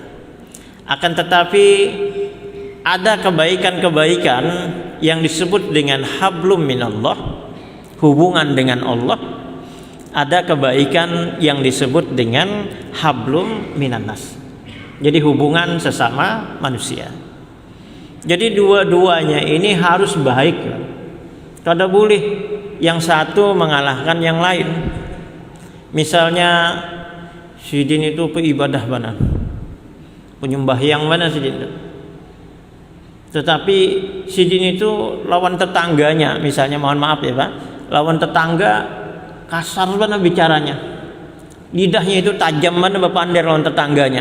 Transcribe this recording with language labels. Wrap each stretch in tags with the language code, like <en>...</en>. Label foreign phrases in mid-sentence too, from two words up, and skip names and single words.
<id>Akan tetapi ada kebaikan-kebaikan yang disebut dengan</id> <ar>حبل من الله,</ar> <id>hubungan dengan Allah. Ada kebaikan yang disebut dengan</id> <ar>حبل من الناس,</ar> <id>jadi hubungan sesama manusia. Jadi dua-duanya ini harus baik. Kada boleh yang satu mengalahkan yang lain.</id> <bjn>Misalnya sidin itu peibadah mana, penyembahyang mana sidin itu. Tetapi sidin itu lawan tetangganya, misalnya mohon maaf ya Pak, lawan tetangga kasar mana bicaranya, lidahnya itu tajam mana bepander lawan tetangganya.</bjn>